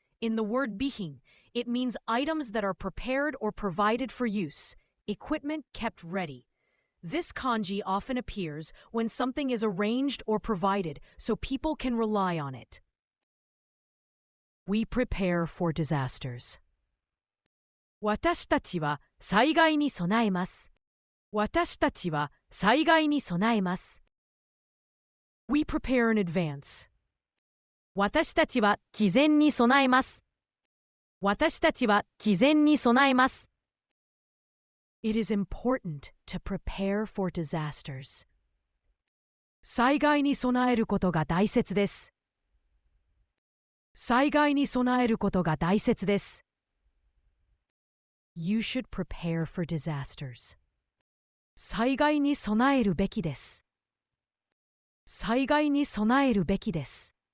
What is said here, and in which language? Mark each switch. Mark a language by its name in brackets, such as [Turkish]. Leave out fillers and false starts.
[English] In the word bihin, it means items that are prepared or provided for use, equipment kept ready. This kanji often appears when something is arranged or provided so people can rely on it. We prepare for disasters. [Japanese] 私たちは災害に備えます。私たちは災害に備えます。 [English] We prepare in advance. [Japanese] 私たちは事前に備えます。私たちは事前に備えます。 [English] It is important to prepare for disasters. [Japanese] 災害に備えることが大切です。災害に備えることが大切です。 [English] You should prepare for disasters. [Japanese] 災害に備えるべきです。災害に備えるべきです。